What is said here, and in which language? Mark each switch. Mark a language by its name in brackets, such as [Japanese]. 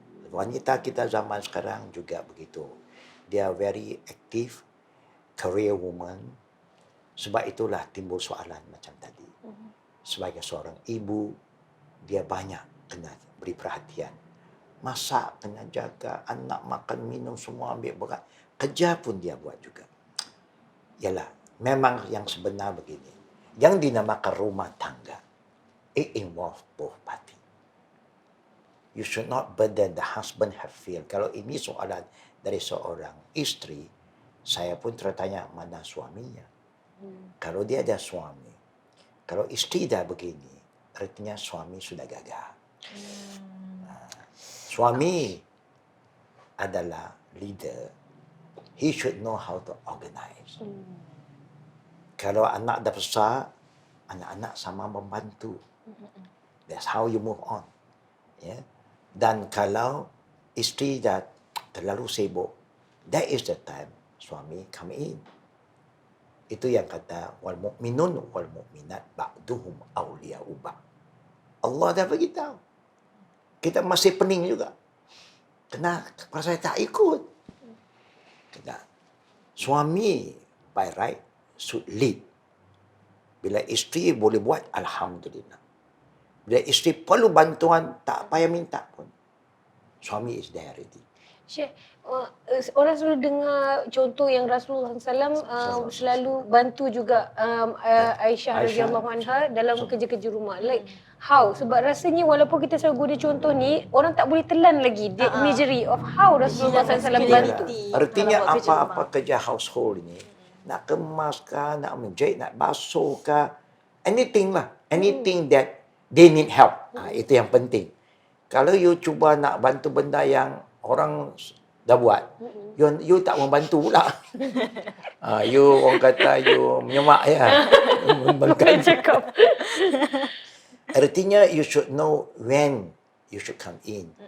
[Malay] Wanita kita zaman sekarang juga begitu. [English] Dia very active, career woman. [Malay] Sebab itulah timbul soalan macam tadi. Sebagai seorang ibu, dia banyak kena beri perhatian. Masak, kena jaga. Anak makan, minum, semua ambil berat. Kerja pun dia buat juga. Yalah, memang yang sebenar begini. Yang dinamakan rumah tangga, [English] it involves both party. You should not burden the husband have feel. [Malay] Kalau ini soalan dari seorang isteri, saya pun tertanya mana suaminya. Kalau dia ada suami, kalau isteri dah begini, artinya suami sudah gagal. Suami adalah leader. [English] He should know how to organize. [Malay] Kalau anak dah besar, anak-anak sama membantu. [English] That's how you move on. [Malay] Ya. Dan kalau isteri dah terlalu sibuk, [English] that is the time [Malay] suami come in. Itu yang kata [Arabic] wal mu'minun wal mu'minat ba'duhum awliya'u ba'd. [Malay] Allah dah beritahu. Kita masih pening juga. Kenapa saya tak ikut? Kena. [English] Suami by right should lead. [Malay] Bila isteri boleh buat, alhamdulillah. Bila isteri perlu bantuan, tak payah minta pun. Suami [English] is there already. [Malay] Syekh, orang selalu dengar contoh yang Rasulullah SAW selalu bantu juga Aisyah radhiyallahu anha dalam kerja-kerja rumah. [English] Like how? [Malay] Sebab rasanya walaupun kita selalu guna contoh ni, orang tak boleh telan lagi [English] the imagery of how [Malay] Rasulullah SAW bantu. Artinya apa-apa kerja household ni, nak kemas kah, nak menjahit, nak basuh kah, anything lah. [English] Anything that they need help. [Malay] Itu yang penting. Kalau you cuba nak bantu benda yang orang dah buat, you tak membantu pula. You orang kata you menyemak ya. Bukan cakap. [English] Artinya you should know when you should come in.